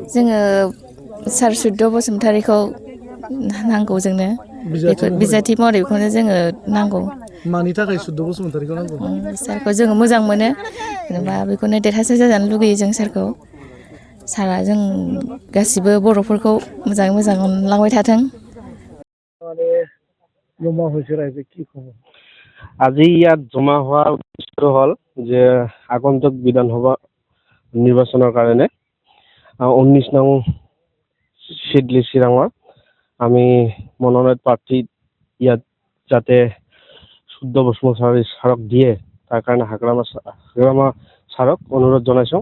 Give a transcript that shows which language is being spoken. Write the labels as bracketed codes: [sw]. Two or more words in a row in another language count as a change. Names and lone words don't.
[brx] जोङो सार सुद्द बसुमतारीखौ नांगौ जोंनो बिजाथि महरै बेखौनो जोङो नांगौ। मानि थाखाय सुद्द बसुमतारीखौ नांगौ? सारखौ जोङो मोजां मोनो जेनेबा बेखौनो देरहासार जाजानो लुगैयो जों सारखौ। सारा जों गासिबो बर'फोरखौ मोजाङै मोजां अनलांबाय थाथों। [as] আজি ইয়াত জমা হোৱাৰ উদ্দেশ্য হ'ল যে আগন্তুক বিধানসভা নিৰ্বাচনৰ কাৰণে 19 নং চিডলি চিৰাঙৰ আমি মনোনয়ন প্ৰাৰ্থী ইয়াত যাতে শুদ্ধ বসুমতাৰী ছাৰক দিয়ে তাৰ কাৰণে হাগ্ৰামা ছাৰক অনুৰোধ জনাইছোঁ।